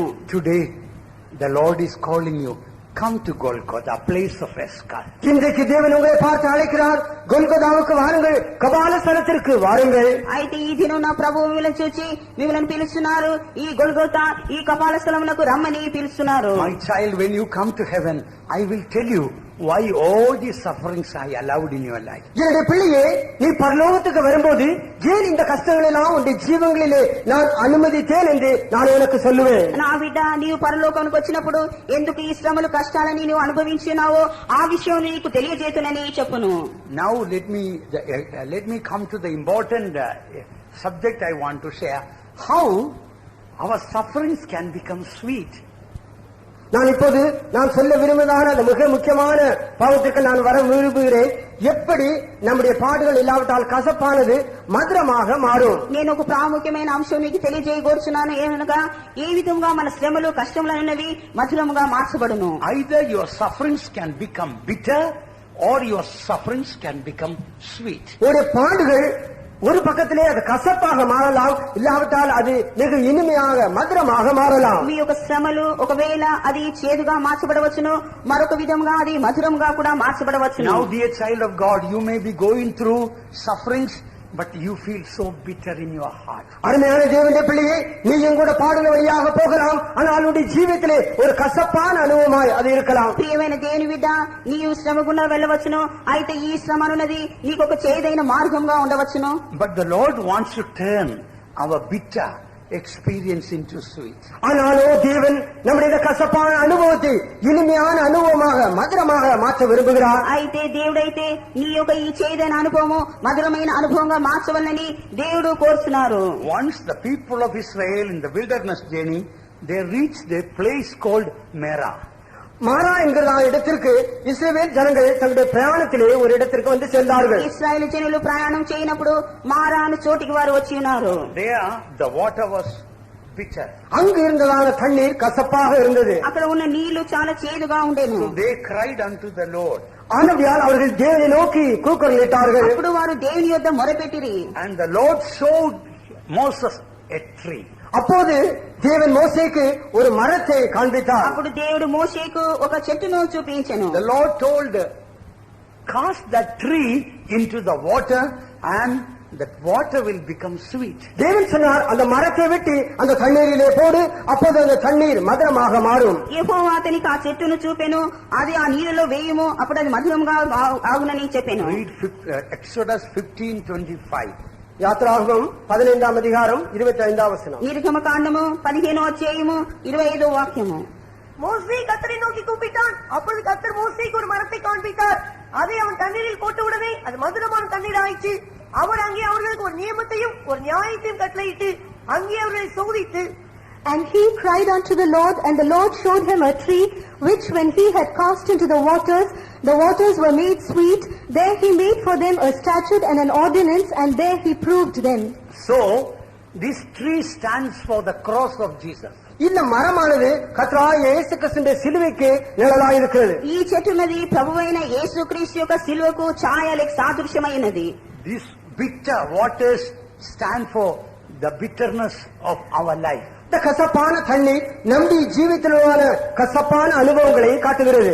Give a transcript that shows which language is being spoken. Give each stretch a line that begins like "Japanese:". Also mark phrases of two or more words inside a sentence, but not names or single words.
English: Today, the Lord is calling you. Come to Golgotha, place of a skull.
Tamil: இன்றைக்கு தேவன் உங்களை பார்த்து அழைக்கிறார், கொல்கொதாவுக்கு வாருங்கள், கபால ஸ்தலத்திற்கு வாருங்கள்.
Telugu: అయితే ఈ దినం నా ప్రభువు మిమ్మల్ని చూచి మిమ్మల్ని పిలుస్తున్నారు, ఈ గొల్గోతా, ఈ కపాల స్థలమునకు రమ్మని పిలుస్తున్నారు.
English: My child, when you come to heaven, I will tell you why all these sufferings I allowed in your life.
Tamil: என்னுடைய பிள்ளையே, நீ பரலோகத்துக்கு வரும்போது ஏன் இந்த கஷ்டங்கள் எல்லாம் உன்னுடைய ஜீவங்களிலே நான் அனுமதித்தேன் என்று நான் உனக்கு சொல்லுவேன்.
Telugu: నా బిడ్డ, నీవు పరలోకానికి వచ్చినప్పుడు ఎందుకు ఈ శ్రమలు కష్టాలని నీవు అనుభవించినావో ఆ విషయం నీకు తెలియజేతునని చెప్పును.
English: Now let me come to the important subject I want to share. How our sufferings can become sweet.
Tamil: நான் இப்போது நான் சொல்ல விரும்புவதான அந்த மிக முக்கியமான பாவத்திற்கு நான் வர விரும்புகிறேன். எப்படி நம்முடைய பாடுகள் இல்லாவிட்டால் கசப்பானது மதுரமாக மாறும்.
Telugu: నేను ఒక ప్రాముఖ్యమైన అంశం మీకు తెలియజేయగోరుచున్నాను. ఏమనగా ఏ విధంగా మన శ్రమలు కష్టములు అనేవి మధురముగా మార్చబడును.
English: Either your sufferings can become bitter or your sufferings can become sweet.
Tamil: உடைய பாடுகள் ஒரு பக்கத்திலே அது கசப்பாக மாறலாம், இல்லாவிட்டால் அது மிக இனிமையாக மதுரமாக மாறலாம்.
Telugu: మీ యొక్క శ్రమలు ఒకవేళ అది చేదుగా మార్చబడవచ్చును, మరొక విధంగా అది మధురంగా కూడా మార్చబడవచ్చును.
English: Now, dear child of God, you may be going through sufferings, but you feel so bitter in your heart.
Tamil: அருமையான தேவனுடைய பிள்ளையே, நீ எங்கூட பாடுகள் வழியாக போகலாம், ஆனால் உன்னுடைய ஜீவிதத்திலே ஒரு கசப்பான அனுபவமாய் அது இருக்கலாம்.
Telugu: ప్రియమైన దేవుని బిడ్డ, నీవు శ్రమ గుండా వెళ్ళవచ్చును, అయితే ఈ శ్రమ అన్నది నీకు ఒక చేదైన మార్గంగా ఉండవచ్చును.
English: But the Lord wants to turn our bitter experience into sweet.
Tamil: ஆனாலோ தேவன் நம்முடைய கசப்பான அனுபவத்தை இனிமையான அனுபவமாக மதுரமாக மாற்ற விரும்புகிறார்.
Telugu: అయితే దేవుడైతే నీ యొక్క ఈ చేదైన అనుభవము మధురమైన అనుభవంగా మార్చవలనని దేవుడు కోరుచున్నారు.
English: Once the people of Israel in the wilderness journey, they reached a place called Merah.
Tamil: மாரா என்கிற இடத்திற்கு இஸ்ரவேல் ஜனங்கள் தங்களுடைய பிரயாணத்திலே ஒரு இடத்திற்கு வந்து சென்றார்கள்.
Telugu: ఇశ్రాయేలు జనులు ప్రయాణం చేయనప్పుడు మారా అనే చోటికి వారు వచ్చి ఉన్నారు.
English: There the water was bitter.
Tamil: அங்கு இருந்ததான தண்ணீர் கசப்பாக இருந்தது.
Telugu: అక్కడ ఉన్న నీళ్లు చాలా చేదుగా ఉండేను.
English: So they cried unto the Lord.
Tamil: ஆனபடியால் அவர்கள் தேவனை நோக்கி கூக்குரலிட்டார்கள்.
Telugu: అప్పుడు వారు దేవుని యొద్ద మొరపెట్టిరి.
English: And the Lord showed Moses a tree.
Tamil: அப்போது தேவன் மோசேக்கு ஒரு மரத்தை காண்பித்தார்.
Telugu: అప్పుడు దేవుడు మోషేకు ఒక చెట్టును చూపించెను.
English: The Lord told, cast that tree into the water and that water will become sweet.
Tamil: தேவன் சொன்னார், அந்த மரத்தை வெட்டி அந்த தண்ணீரிலே போடு, அப்போது அந்த தண்ணீர் மதுரமாக மாறும்.
Telugu: యెహోవా అతనికి ఆ చెట్టును చూపెను, అది ఆ నీళ్ళలో వేయుము, అప్పుడు అది మధురంగా ఆగునని చెప్పెను.
English: Read Exodus 15:25.
Tamil: யாத்ராகமம் 15ஆம் அதிகாரம் 25ஆம் வசனம்.
Telugu: నిర్గమకాండము 15వ అధ్యాయము 25వ వాక్యము.
Tamil: மோசே கர்த்தரை நோக்கி கூப்பிட்டான். அப்பொழுது கர்த்தர் மோசேக்கு ஒரு மரத்தை காண்பித்தார். அதை அவன் தண்ணீரில் போட்டவுடனே அது மதுரமான தண்ணீர் ஆயிற்று. அவர் அங்கே அவர்களுக்கு ஒரு நியமத்தையும் ஒரு நியாயத்தையும் கட்டளையிட்டு அங்கே அவர்களை சோதித்து.
English: And he cried unto the Lord, and the Lord showed him a tree, which when he had cast into the waters were made sweet. There he made for them a statute and an ordinance, and there he proved them. So, this tree stands for the cross of Jesus.
Tamil: இந்த மரமானது கர்த்தராகிய இயேசு கிறிஸ்துவின் சிலுவைக்கு நிழலாய் இருக்கிறது.
Telugu: ఈ చెట్టునది ప్రభువైన యేసుక్రీస్తు యొక్క సిలువకు ఛాయ లేక సాదృశ్యమైనది.
English: These bitter waters stand for the bitterness of our life.
Tamil: இந்த கசப்பான தண்ணீர் நம்முடைய
Telugu: జీవితంలోన కసపాన
Tamil: అనుభవங்களை కాட்டுகிறது.